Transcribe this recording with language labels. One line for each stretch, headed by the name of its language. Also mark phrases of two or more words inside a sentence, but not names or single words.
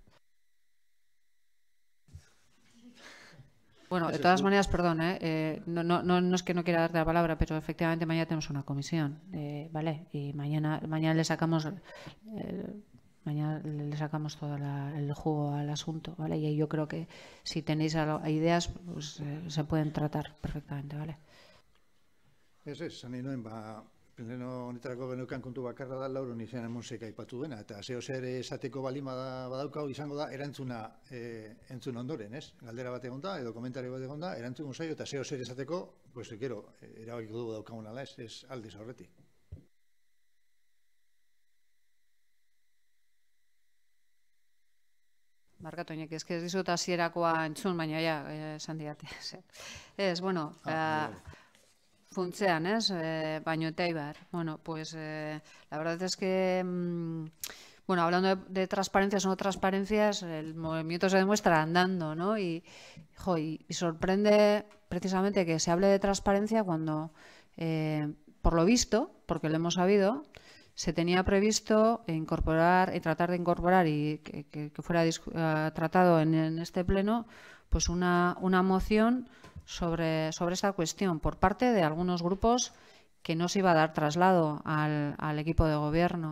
Spanish: Bueno, de todas maneras, perdón, no es que no quiera darte la palabra, pero efectivamente mañana tenemos una comisión, ¿vale? Y mañana le sacamos todo el jugo al asunto, ¿vale? Y yo creo que si tenéis ideas, pues se pueden tratar perfectamente, ¿vale?
Basque: Esan nahi nuen, pleno honetarako geneukan kontu bakarra da Lauro Nizena Monsek aipatu duena, eta zer esateko balin badaukau izango da erantzuna entzun ondoren, ez? Galdera bat egon da, edo komentario bat egon da, erantzun zaio, eta zer esateko, pues, gero, erabakiko dugu daukagun ala, ez aldiz aurretik. Barkatu, Iñaki, ez dizut hasierakoa entzun, baina ja, esan didate. Ez, bueno, funtzean, Baño eta Eibar.
Spanish: Bueno, pues la verdad es que, bueno, hablando de transparencias o no transparencias, el movimiento se demuestra andando, ¿no? Y sorprende precisamente que se hable de transparencia cuando, por lo visto, porque lo hemos sabido, se tenía previsto incorporar y tratar de incorporar y que fuera tratado en este pleno, pues una moción sobre esta cuestión por parte de algunos grupos que no se iba a dar traslado al equipo de gobierno.